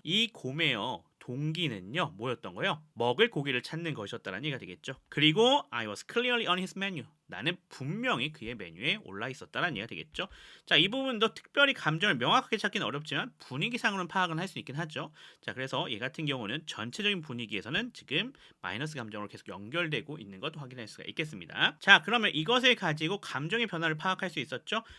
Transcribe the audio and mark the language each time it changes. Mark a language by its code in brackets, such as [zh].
[ko] 이 곰의 동기는요, 뭐였던 거예요? 먹을 고기를 찾는 것이었다는 얘기가 되겠죠. 그리고 [en] I was clearly on his menu. [ko] 나는 분명히 그의 메뉴에 올라 있었다는 얘기가 되겠죠. 자, 이 부분도 특별히 감정을 명확하게 찾기는 어렵지만 분위기상으로는 파악은 할 수 있긴 하죠. 자, 그래서 얘 같은 경우는 전체적인 분위기에서는 지금 마이너스 감정으로 계속 연결되고 있는 것 확인할 수가 있겠습니다. 자, 그러면 이것을 가지고 감정의 변화를 파악할 수 있었죠.